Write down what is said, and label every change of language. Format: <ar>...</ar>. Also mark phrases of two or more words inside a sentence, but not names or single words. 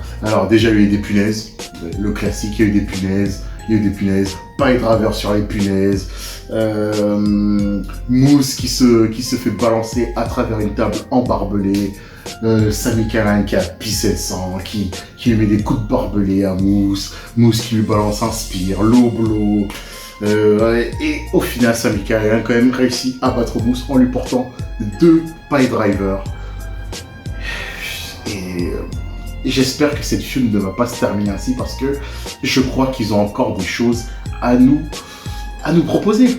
<fr>Alors déjà, il y a eu des punaises. Le classique, il y a eu des punaises.</fr> <en>Pile driver</en> <fr>sur les punaises. Moose qui se fait balancer à travers une table embarbelée. Sami Callihan qui a pissé le sang, qui lui met des coups de barbelé à Moose. Moose qui lui balance un spear,</fr> <en>low blow.</en> <fr>Et au final, Sami Callihan a quand même réussi à battre Moose en lui portant 2</fr> <en>pile drivers.</en> <fr>Et j'espère que cette feud ne va pas se terminer ainsi parce que je crois qu'ils ont encore des choses à nous proposer.</fr>